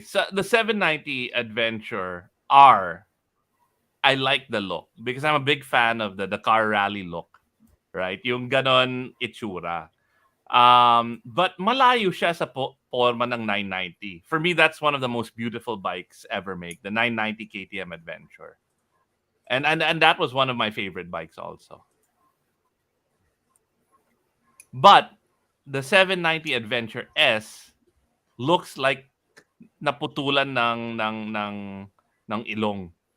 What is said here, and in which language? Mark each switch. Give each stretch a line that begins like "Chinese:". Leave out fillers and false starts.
English: So the 790 Adventure R, I like the look because I'm a big fan of the car rally look, right?
Filipino: Yung ganon itsura. But malayo siya sa forma ng 990.
English: For me, that's one of the most beautiful bikes ever made, the 990 KTM Adventure. And that was one of my favorite bikes also. But the 790 Adventure S looks like naputulan ng ilong.